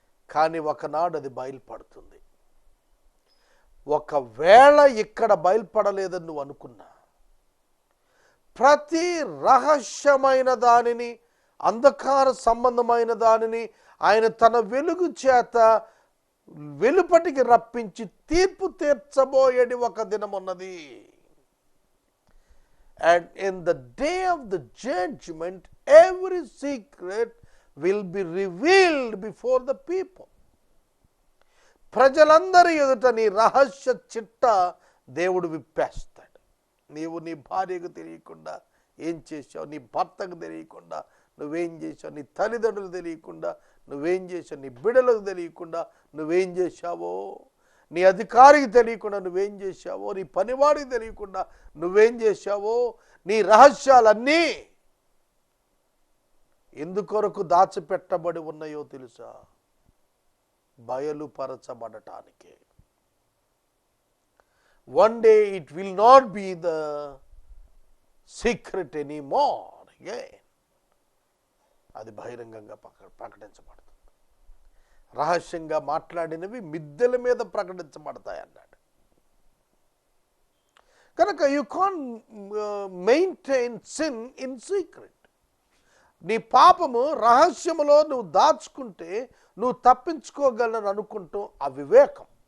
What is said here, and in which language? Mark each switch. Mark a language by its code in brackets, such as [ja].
[te] కానీ ఒకనాడు అది బయలుపడుతుంది. ఒకవేళ ఇక్కడ బయలుపడలేదని నువ్వు అనుకున్నా, ప్రతి రహస్యమైన దానిని, అంధకార సంబంధమైన దానిని ఆయన తన వెలుగు చేత వెలుపటికి రప్పించి తీర్పు తీర్చబోయేది ఒక దినం ఉన్నది. [en] And in the day of the judgment, every secret will be revealed before the people. [te] ప్రజలందరి ఎదుట నీ రహస్య చిట్ట దేవుడు విప్పేస్తాడు. నీవు నీ భార్యకు తెలియకుండా ఏం చేశావు, నీ భర్తకు తెలియకుండా నువ్వేం చేశావు, నీ తల్లిదండ్రులు తెలియకుండా నువ్వేం చేశావు, నీ బిడ్డలకు తెలియకుండా నువ్వేం చేశావో, నీ అధికారికి తెలియకుండా నువ్వేం చేశావో, నీ పనివాడికి తెలియకుండా నువ్వేం చేశావో, నీ రహస్యాలన్నీ ఎందుకొరకు దాచిపెట్టబడి ఉన్నాయో తెలుసా? బయలుపరచబడటానికే. [en] One day it will not be the secret anymore again. [te] అది బహిరంగంగా ప్రకటించబడుతుంది. రహస్యంగా మాట్లాడినవి మిద్దెల మీద ప్రకటించబడతాయి అన్నాడు. [en] కనుక you can maintain sin in secret. [te] నీ పాపము రహస్యములో నువ్వు దాచుకుంటే నువ్వు తప్పించుకోగలను అనుకుంటూ అవివేకం.